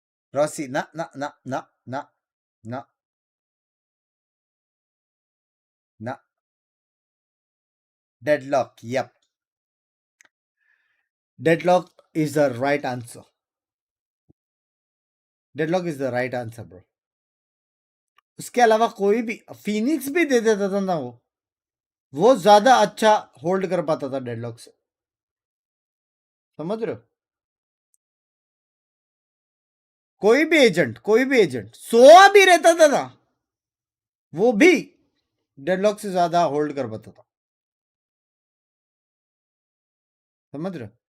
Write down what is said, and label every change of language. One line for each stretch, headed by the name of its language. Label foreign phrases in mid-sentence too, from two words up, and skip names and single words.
English: Rossi, na, na, na, na, na, na, na. Deadlock, yep. Deadlock is the right answer. Deadlock is the right answer, bro.
Hindi: उसके अलावा कोई भी फिनिक्स भी दे देता था ना, वो ज्यादा अच्छा होल्ड कर पाता था डेडलॉक से, समझ रहे हो? कोई भी एजेंट सोआ भी रहता था ना, वो भी डेडलॉक से ज्यादा होल्ड कर पाता था, समझ रहे हो?